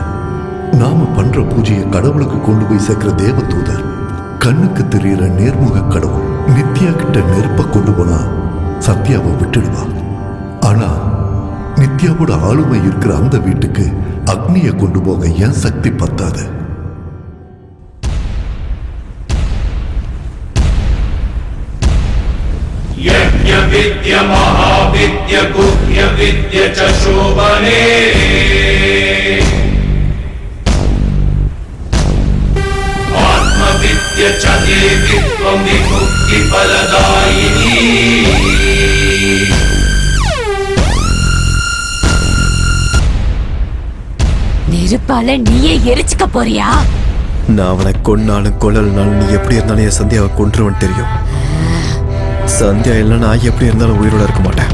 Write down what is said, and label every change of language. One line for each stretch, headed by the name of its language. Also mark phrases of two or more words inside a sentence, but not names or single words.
Tamil: நாம பண்ற பூஜையை கடவுளுக்கு கொண்டு போய் சேர்க்கிற தேவதூதர், கண்ணுக்கு தெரியற நேர்முக கடவுள். நித்யா கிட்ட நெருப்ப கொண்டு போனா சத்யாவை விட்டுடுவா. ஆனா நித்யாவோட ஆளுமை இருக்கிற அந்த வீட்டுக்கு அக்னியை கொண்டு போக ஏன் சக்தி பத்தாது?
English: Yeah.
Sanskrit: यज्ञ विद्य महाविद्य गुह्य विद्य च शोभने आत्मविद्य च देवित्वं विमुक्ति फलदायिनी
Tamil: நெருப்பால நீயே எரிச்சுக்க போறியா? நான் அவனை கொன்னாலும் கொல்லனாலும் நீ எப்படி இருந்தாலும் என் சந்தியாவை கொன்றுவன் தெரியும். சந்தியா இல்லைன்னா நான் எப்படி இருந்தாலும் உயிரோட இருக்க மாட்டேன்.